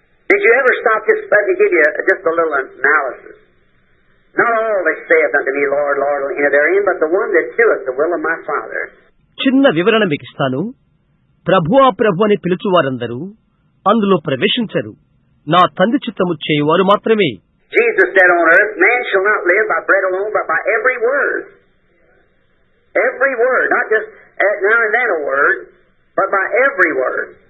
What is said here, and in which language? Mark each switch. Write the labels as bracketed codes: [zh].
[en] Did you ever stop just let me give you just a little analysis? Not all that saith unto me, Lord, Lord, will enter therein, but the one that doeth the will of my Father. [te] చిన్న వివరణ మీకు ఇస్తాను. ప్రభువా ప్రభు అని పిలుచువారందరూ అందులో ప్రవేశించరు, నా తండ్రి చిత్తము చేయువారు మాత్రమే. [en] Jesus said on earth, man shall not live by bread alone, but by every word. Every word, not just now and then a word, but by every word.